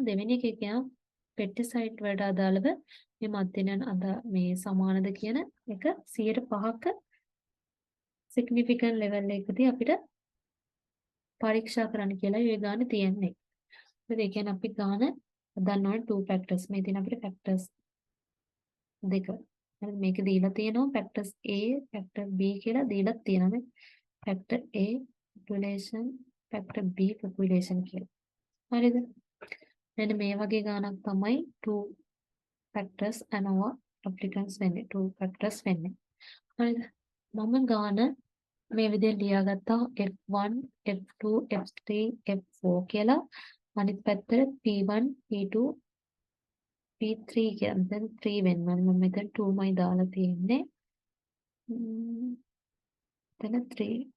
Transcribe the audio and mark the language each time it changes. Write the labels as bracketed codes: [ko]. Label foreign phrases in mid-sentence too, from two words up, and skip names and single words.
[si] දෙවෙනි එකේ කියනවා පෙස්ටිසයිඩ් වලට අදාළව මේ මධ්‍යනයන් මේ සමානද කියන එක 105ක [en] significant level [si] එකකදී අපිට පරීක්ෂා කරන්න කියලා ඒ ගාන තියෙන්නේ. ඒ කියන්නේ අපි ගාන හදන්න ඕනේ [en] 2 factors. [si] මේ තියෙන අපිට factors දෙක. හරි මේක දීලා තියෙනවා [en] factors A, factor B [si] කියලා දීලා තියෙනවා. [en] factor A population, factor B population [si] කියලා. හරිද? මෙන්න මේ වගේ ගානක් තමයි [en] 2 factors ANOVA applicants [si] වෙන්නේ. [en] 2 factors [si] වෙන්නේ. හරිද? මම ගාන මේ විදිහට ලියාගත්තා F1, F2, F3, F4 කියලා. අනිත් පැත්තට P1, P2, P3 කියලා. දැන් 3 වෙනවා. මම මෙතන 2මයි දාලා තියෙන්නේ. එතන 3.